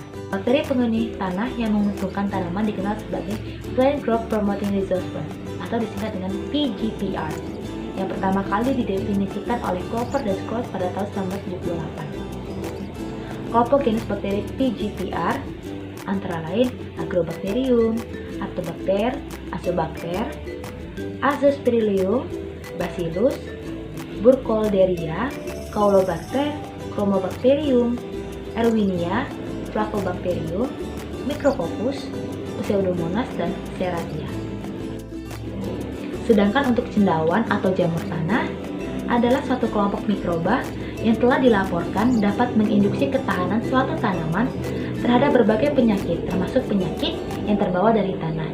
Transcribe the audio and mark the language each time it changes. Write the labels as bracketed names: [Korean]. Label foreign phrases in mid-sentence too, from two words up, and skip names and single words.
[Indonesian] Bakteri penghuni tanah yang menguntungkan tanaman dikenal sebagai [English] Plant Growth Promoting Rhizospore [Indonesian] atau disingkat dengan PGPR, yang pertama kali didefinisikan oleh Cooper dan Scott pada tahun 1978. Kelompok genus bakteri PGPR antara lain Agrobacterium, Artobacter, Azobacter, Azospirillum, Bacillus, Burkholderia, Caulobacter, Chromobacterium, Erwinia, Flavobacterium, Micrococcus, Pseudomonas, dan Serratia. Sedangkan untuk cendawan atau jamur tanah adalah suatu kelompok mikroba yang telah dilaporkan dapat menginduksi ketahanan suatu tanaman terhadap berbagai penyakit, termasuk penyakit yang terbawa dari tanah.